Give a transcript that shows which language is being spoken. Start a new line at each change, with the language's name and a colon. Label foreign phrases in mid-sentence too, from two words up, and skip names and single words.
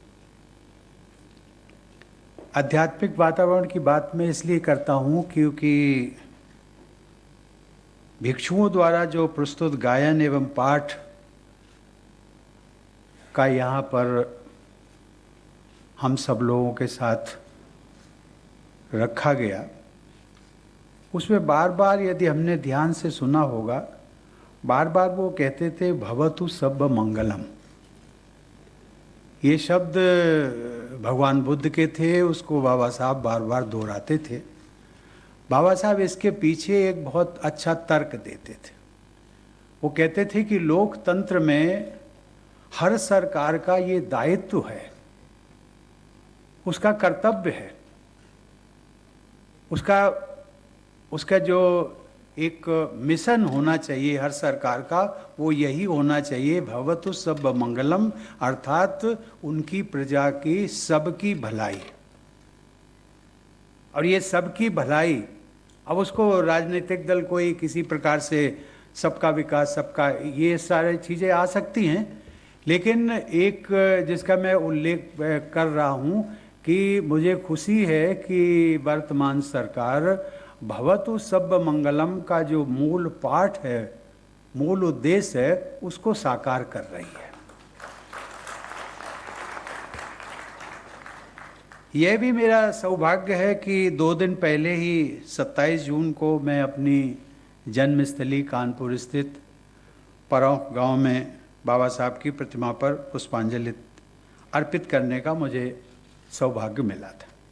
Hindi: आध्यात्मिक वातावरण की बात मैं इसलिए करता हूँ क्योंकि भिक्षुओं द्वारा जो प्रस्तुत गायन एवं पाठ का यहाँ पर हम सब लोगों के साथ रखा गया, उसमें बार बार यदि हमने ध्यान से सुना होगा बार बार वो कहते थे
Pali: भवतु सब्ब मंगलम।
Hindi: ये शब्द भगवान बुद्ध के थे, उसको बाबा साहब बार बार दोहराते थे। बाबा साहब इसके पीछे एक बहुत अच्छा तर्क देते थे। वो कहते थे कि लोकतंत्र में हर सरकार का ये दायित्व है, उसका कर्तव्य है, उसका जो एक मिशन होना चाहिए हर सरकार का, वो यही होना चाहिए
Pali: भवतु सब्ब मंगलम,
Hindi: अर्थात उनकी प्रजा की सबकी भलाई। और ये सबकी भलाई, अब उसको राजनीतिक दल कोई किसी प्रकार से सबका विकास, सबका, ये सारी चीज़ें आ सकती हैं, लेकिन एक जिसका मैं उल्लेख कर रहा हूँ कि मुझे खुशी है कि वर्तमान सरकार
Pali: भवतु सब्ब मंगलम
Hindi: का जो मूल पाठ है, मूल उद्देश्य है, उसको साकार कर रही है। यह भी मेरा सौभाग्य है कि 2 दिन पहले ही 27 जून को मैं अपनी जन्मस्थली कानपुर स्थित परौख गांव में बाबा साहब की प्रतिमा पर पुष्पांजलि अर्पित करने का मुझे सौभाग्य मिला था।